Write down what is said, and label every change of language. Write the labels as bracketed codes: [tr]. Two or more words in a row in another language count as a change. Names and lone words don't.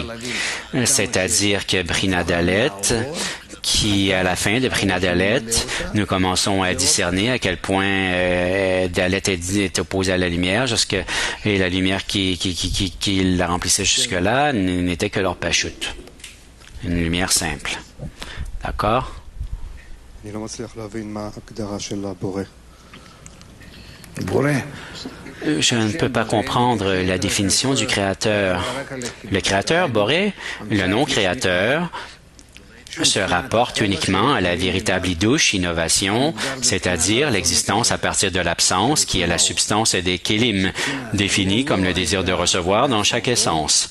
[fr] C'est-à-dire que [he] בחינה דלת, [fr] qui à la fin de [he] בחינה דלת, [fr] nous commençons à discerner à quel point Dalet est opposée à la lumière, et la lumière qui la remplissait jusque-là n'était que l' [he] אור פשוט. [fr] Une lumière simple. D'accord? [he] אני לא מצליח להבין מה ההגדרה של הבורא. [fr] Je ne peux pas comprendre la définition du créateur. Le créateur, Boré, le non-créateur, se rapporte uniquement à la véritable idouche, innovation, c'est-à-dire l'existence à partir de l'absence, qui est la substance des kélim, définie comme le désir de recevoir dans chaque essence.